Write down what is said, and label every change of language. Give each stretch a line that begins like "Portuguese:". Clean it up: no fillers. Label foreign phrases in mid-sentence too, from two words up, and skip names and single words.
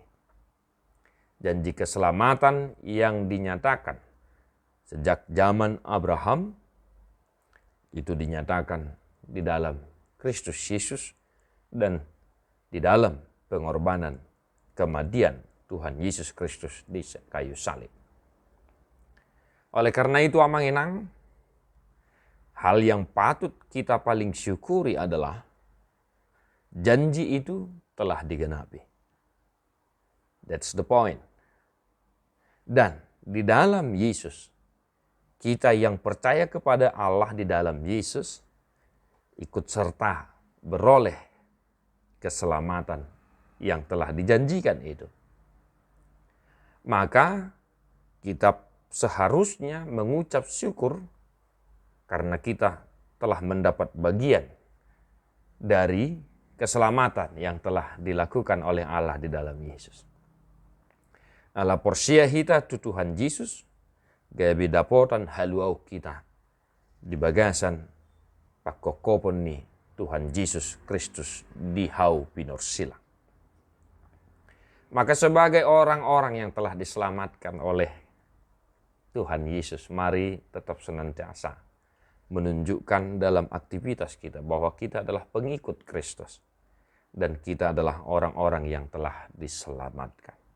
Indonesian: Janji keselamatan yang dinyatakan sejak zaman Abraham, itu dinyatakan di dalam Kristus Yesus dan di dalam pengorbanan kematian Tuhan Yesus Kristus di kayu salib. Oleh karena itu, Amanginang, hal yang patut kita paling syukuri adalah janji itu telah digenapi.
English: That's the point.
Indonesian: Dan di dalam Yesus, kita yang percaya kepada Allah di dalam Yesus ikut serta beroleh keselamatan yang telah dijanjikan itu. Maka kita seharusnya mengucap syukur karena kita telah mendapat bagian dari keselamatan yang telah dilakukan oleh Allah di dalam Yesus.
Batak Toba: Allah porsia kita tu Tuhan Yesus, gabi dapotan haluau kita di bagasan pakokopon ni Tuhan Yesus Kristus di hau pinorsila.
Indonesian: Maka sebagai orang-orang yang telah diselamatkan oleh Tuhan Yesus, mari tetap senantiasa menunjukkan dalam aktivitas kita bahwa kita adalah pengikut Kristus dan kita adalah orang-orang yang telah diselamatkan.